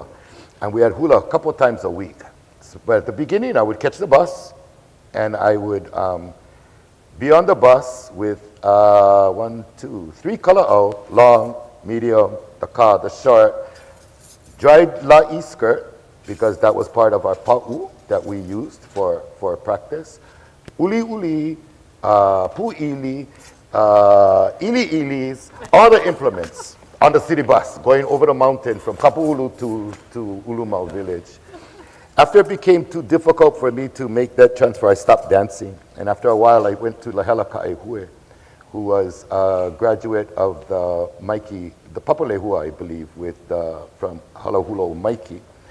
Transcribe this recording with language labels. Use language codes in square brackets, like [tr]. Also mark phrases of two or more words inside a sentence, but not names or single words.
[en] And we had hula a couple times a week. But at the beginning, I would catch the bus, and I would be on the bus with 1, 2, 3 kala'au, long, medium, the ka, the short, dried la'i skirt, because that was part of our pahu that we used for practice. [haw] Uli uli, pu'ili, ili-ilis, [en] all the implements on the city bus going over the mountain from Kapu'ulu to Ulumau Village. After it became too difficult for me to make that transfer, I stopped dancing. And after a while, I went to Lehua, who was a graduate of the Maiki, the Papa Lehua, I believe, from Halahulo Maiki.